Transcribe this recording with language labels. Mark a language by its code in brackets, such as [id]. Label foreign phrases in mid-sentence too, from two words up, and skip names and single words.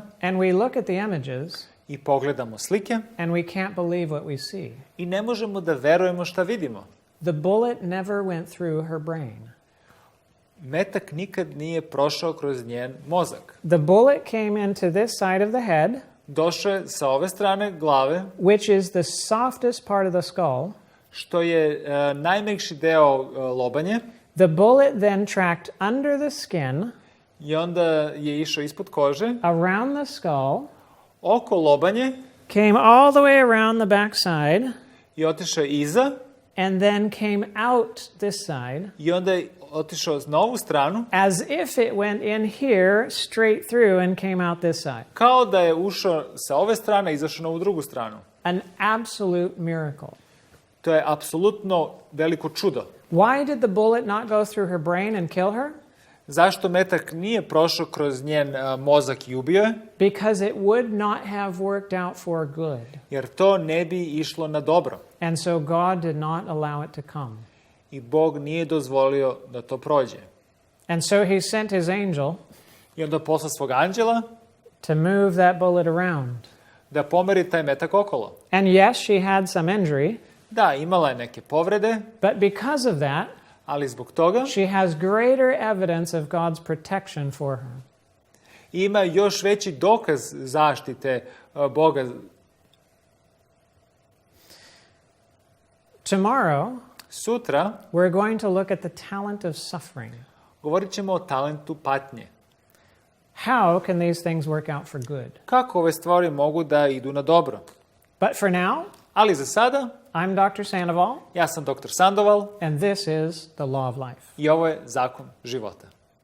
[en] and we look at the images, [sr] i pogledamo slike [en] and we can't believe what we see. [sr] i ne možemo da verujemo šta vidimo. [en] The bullet never went through her brain. [sr] Metak nikad nije prošao kroz njen mozak. [en] The bullet came into this side of the head, [sr] Došao je sa ove strane glave, [en] which is the softest part of the skull. [sr] što je najmekši deo lobanje, [en] The bullet then tracked under the skin, [sr] i onda je išao ispod kože, [en] around the skull, [sr] oko lobanje, [en] came all the way around the back side, [sr] i otišao je iza, [en] and then came out this side, [sr] i onda je otišao na ovu stranu, [en] as if it went in here straight through and came out this side. [sr] kao da je ušao sa ove strane i izašao na ovu drugu stranu. [en] An absolute miracle. [sr] To je apsolutno veliko čudo. [en] Why did the bullet not go through her brain and kill her? [sr] Zašto metak nije prošao kroz njen mozak i ubio je? [en] Because it would not have worked out for good. [sr] Jer to ne bi išlo na dobro. [en] And so God did not allow it to come. [sr] I Bog nije dozvolio da to prođe. [en] And so he sent his angel [sr] I onda posla svog anđela [en] to move that bullet around. [sr] da pomeri taj metak okolo. [en] And yes, she had some injury, [sr] Da, imala je neke povrede, [en] but because of that, [sr] ali zbog toga [en] she has greater evidence of God's protection for her. [sr] ima još veći dokaz zaštite Boga. [en] Tomorrow, [sr] Sutra [en] we're going to look at the talent of suffering. [sr] govorit ćemo o talentu patnje. [en] How can these things work out for good? [sr] Kako ove stvari mogu da idu na dobro? [en] But for now, [sr] Ali za sada, [en] I'm Dr. Sandoval, [sr] ja sam dr. Sandoval [en] and this is the law of life. [sr] i ovo je zakon života.